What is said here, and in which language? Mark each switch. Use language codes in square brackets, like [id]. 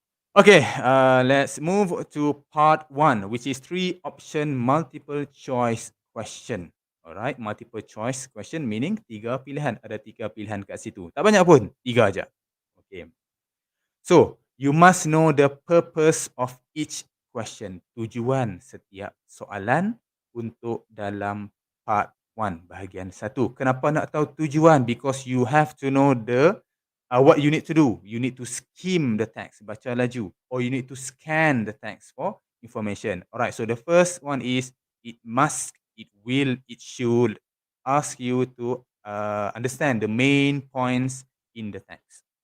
[en] Okay, let's move to part 1, which is 3 option multiple choice question. [ms] Alright, multiple choice question meaning 3 pilihan. Ada 3 pilihan kat situ. Tak banyak pun, 3 aja. Okay. [en] So, you must know the purpose of each question. [ms] Tujuan setiap soalan untuk dalam part 1, bahagian 1. Kenapa nak tahu tujuan? [en] Because you have to know what you need to do. You need to skim the text, baca laju. Or you need to scan the text for information. Alright, so the first one is, it must, it will, it should ask you to understand the main points in the text.